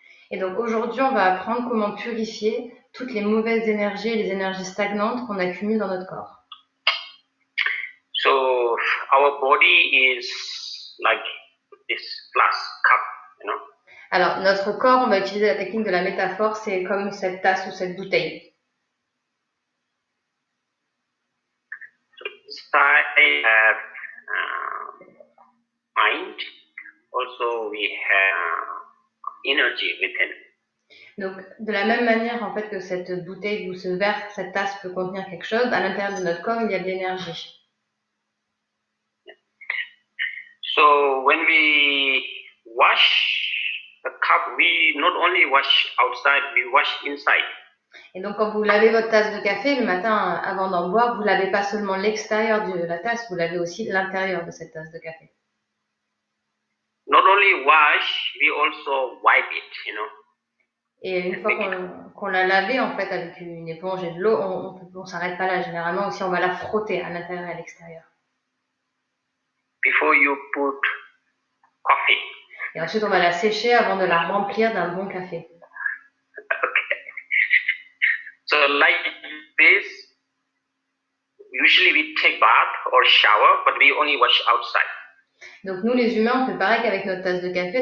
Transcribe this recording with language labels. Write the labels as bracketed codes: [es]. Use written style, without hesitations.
[fr] Et donc aujourd'hui, on va apprendre comment purifier toutes les mauvaises énergies et les énergies stagnantes qu'on accumule dans notre corps. [en] So our body is like this glass cup, you know. [fr] Alors notre corps, on va utiliser la technique de la métaphore, c'est comme cette tasse ou cette bouteille. [en] Inside we have mind. Also we have energy within. [fr] Donc, de la même manière, en fait, que cette bouteille ou ce verre, cette tasse peut contenir quelque chose, à l'intérieur de notre corps, il y a de l'énergie. [en] So, when we wash the cup, we not only wash outside, we wash inside. [fr] Et donc, quand vous lavez votre tasse de café le matin avant d'en boire, vous lavez pas seulement l'extérieur de la tasse, vous lavez aussi l'intérieur de cette tasse de café. [en] Not only wash, we also wipe it, you know. [fr] Et une fois qu'on l'a lavé, en fait, avec une éponge et de l'eau, on s'arrête pas là. Généralement aussi, on va la frotter à l'intérieur et à l'extérieur. [en] Before you put coffee. [fr] Et ensuite, on va la sécher avant de la remplir d'un bon café. [en] Okay. So like this, usually we take bath or shower, but we only wash outside. [fr] Donc nous, les humains, on fait pareil qu'avec notre tasse de café.